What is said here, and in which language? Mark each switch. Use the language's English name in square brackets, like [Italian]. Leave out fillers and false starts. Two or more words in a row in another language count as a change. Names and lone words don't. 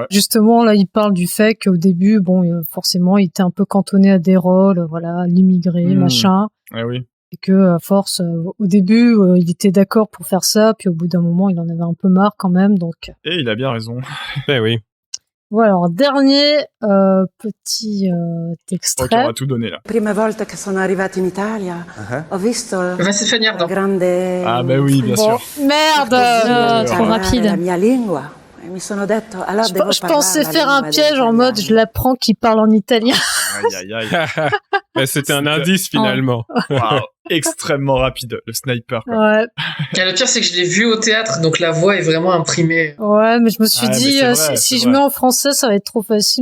[French] Justement, là, il parle du fait qu'au début, forcément, il était un peu cantonné à des rôles, l'immigré, machin. Oui. Et que, à force, au début, il était d'accord pour faire ça, puis au bout d'un moment, il en avait un peu marre quand même, donc. Et il a bien raison. Oui. Voilà, alors, dernier petit extrait. Ok, on va tout donner là. [Italian] Prima volta che sono arrivata in Italia, ho visto grande. [French] Ah bah oui, bien sûr. Merde, trop rapide. [Italian] La mia lingua. E mi sono detto, allora devo [French] je pensais faire un piège en mode je l'apprends qu'il parle en italien. Aïe. C'était un indice finalement. Wow. extrêmement rapide, le sniper. Quoi. Ouais. Et le pire, c'est que je l'ai vu au théâtre, donc la voix est vraiment imprimée. Ouais, mais je me suis dit, si je mets en français, ça va être trop facile.